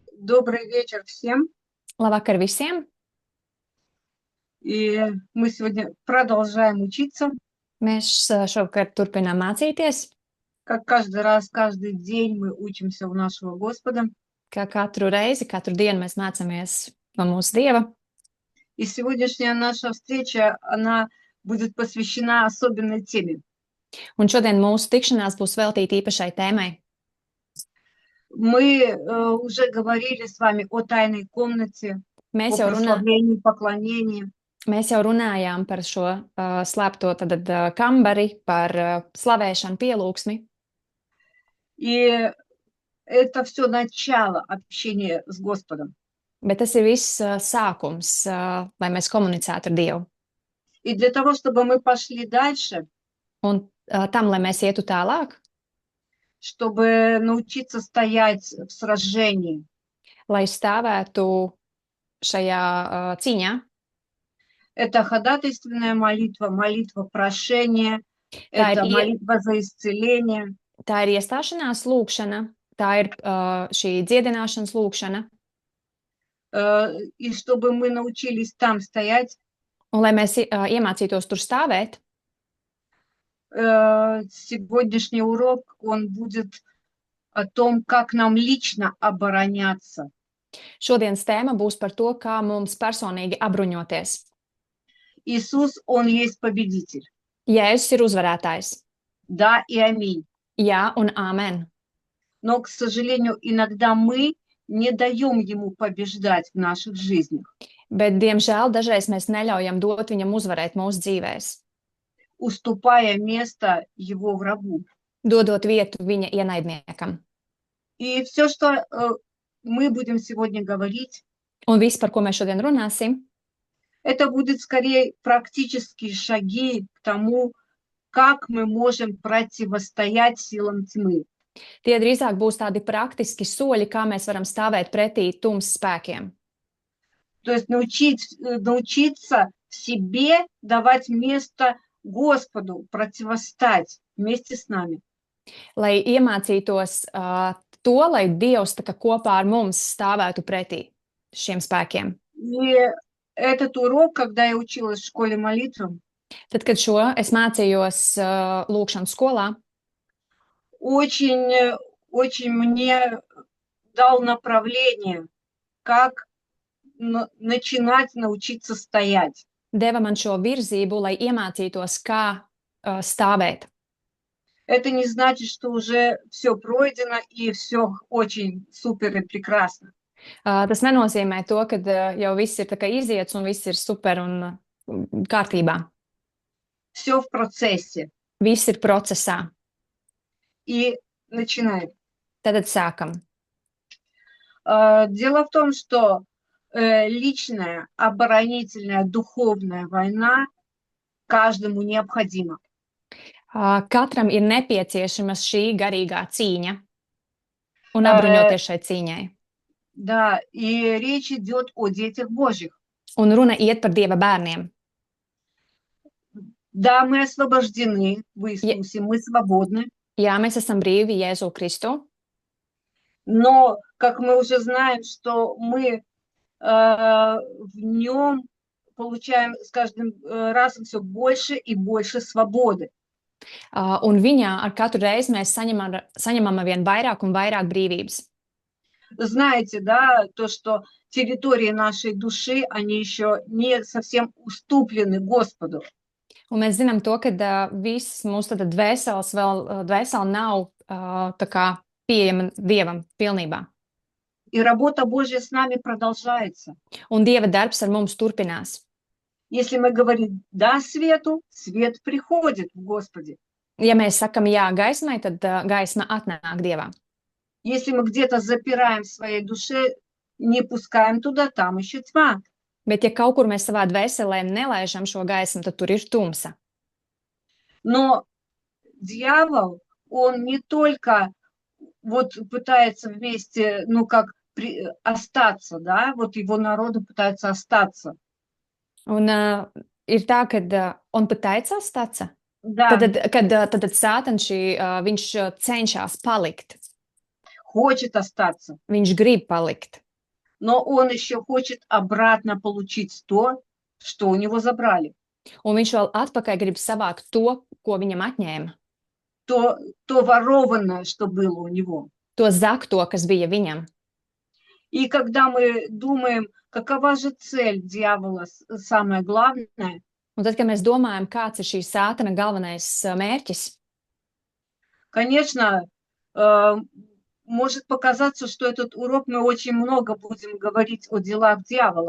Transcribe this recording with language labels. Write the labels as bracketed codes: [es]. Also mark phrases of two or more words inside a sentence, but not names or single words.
[ru] Добрый вечер всем. [lv] Labvakar visiem! [ru] И мы сегодня продолжаем учиться, [lv] Mēs šovakar turpinām mācīties, [ru] как каждый раз, каждый день мы учимся у нашего Господа. [lv] kā katru reizi, katru dienu mēs mācāmies no mūsu Dieva. [ru] И сегодняшняя наша встреча, она будет посвящена особенной теме. [lv] Un šodien mūsu tikšanās būs veltīta īpašai tēmai. [ru] Мы уже говорили с вами о тайной комнате, [lv] Mēs о jau, [ru] прославлении, поклонении. [lv] mēs jau runājām par šo slēpto kambari, par slavēšanu, pielūgsmi. [ru] И это все начало общения с Господом. [lv] Bet tas ir viss sākums, lai mēs komunicētu ar Dievu. [ru] И для того, чтобы мы пошли дальше, [lv] Un tam, lai mēs ietu tālāk, [ru] чтобы научиться стоять в сражении, [lv] lai stāvētu šajā cīņā, [ru] это ходатайственная молитва, молитва прошения, [lv] Tā ir [ru] это молитва за исцеление. [lv] tā ir iestāšanās lūkšana, tā ir šī dziedināšanas lūkšana. [ru] И чтобы мы научились там стоять, [lv] Un lai mēs iemācītos tur stāvēt, [ru] сегодняшний урок, он будет о том, как нам лично обороняться. [lv] šodienas tēma būs par to, kā mums personīgi apbruņoties. [ru] Иисус, Он есть победитель. [lv] Jēzus ir uzvarētājs. [ru] Да и аминь. [lv] Jā un āmen. [ru] Но, к сожалению, иногда мы не даем Ему побеждать в наших жизнях, [lv] Bet, diemžēl, dažreiz mēs neļaujam dot viņam uzvarēt mūsu dzīvēs, [ru] уступая место Его врагу. [lv] dodot vietu viņa ienaidniekam. [ru] И все, что мы будем сегодня говорить, [lv] Un viss, par ko mēs šodien runāsim, [ru] это будет скорее практические шаги к тому, как мы можем противостоять силам тьмы. [lv] tie drīzāk būs tādi praktiski soļi, kā mēs varam stāvēt pretī tumsas spēkiem. [ru] То есть научиться в себе давать место Господу противостать вместе с нами. [lv] Lai iemācītos to, lai Dievs tā kā kopā ar mums stāvētu pretī šiem spēkiem. [ru] И этот урок, когда я училась в школе молитвы, [lv] Tad, kad es mācījos lūkšanas skolā, [ru] очень мне дал направление, как начинать научиться стоять. [lv] deva man šo virzību, lai iemācītos, kā stāvēt. [ru] Это не значит, что уже все пройдено и все очень супер и прекрасно. [lv] Tas nenozīmē to, ka jau viss ir tā kā iziets un viss ir super un kārtībā. [ru] Все в процессе. [lv] Viss ir procesā. [ru] И начинаем. [lv] Tad sākam. [ru] Дело в том, что личная, оборонительная, духовная война каждому необходима. [lv] Katram ir nepieciešama šī garīgā cīņa un apbruņoties šai cīņai. [ru] Да, и речь идет о детях Божьих. [lv] Un runa iet par Dieva bērniem. [ru] Да, мы освобождены в Иисусе, мы свободны. [lv] Jā, mēs esam brīvi Jēzu Kristu. [ru] Но, как мы уже знаем, что мы в нем получаем с каждым разом все больше и больше свободы. [lv] Un viņā ar katru reizi mēs saņemam vien vairāk un vairāk brīvības. [ru] Знаете, да, то, что территории нашей души, они еще не совсем уступлены Господу. [lv] Un mēs zinām to, ka viss mūsu dvēsele nav tā kā pieejama Dievam pilnībā. [ru] И работа Божья с нами продолжается. [lv] Un Dieva darbs ar mums turpinās. [ru] Если мы говорим «да» свету, свет приходит в Господе. [lv] Ja mēs sakam jā gaismai, tad gaisma atnāk Dievā. [ru] Если мы где-то запираем в своей душе, не пускаем туда, там еще тьма. [lv] Bet, ja kaut kur mēs savā dvēselē nelaižam šo gaismu, tad tur ir tumsa. [ru] Но дьявол, он не только вот пытается вместе, ну как остаться, да, вот его народу пытаются остаться. [lv] Un ir tā, ka [ru] он пытается остаться. Да. [lv] Tad Sātans viņš cenšas palikt. [ru] Хочет остаться. [lv] Viņš grib palikt. [ru] но он еще хочет обратно получить то, что у него забрали. [lv] Un viņš vēl atpakaļ grib savākt to, ko viņam atņēma. [ru] То ворованное, что было у него. [lv] To zakto, kas bija viņam. [ru] И когда мы думаем, какова же цель дьявола, самое главное, [lv] Un tad, kad mēs domājam, kāds ir šī sātana galvenais mērķis, [ru] конечно, может показаться, что этот урок мы очень много будем говорить о делах дьявола.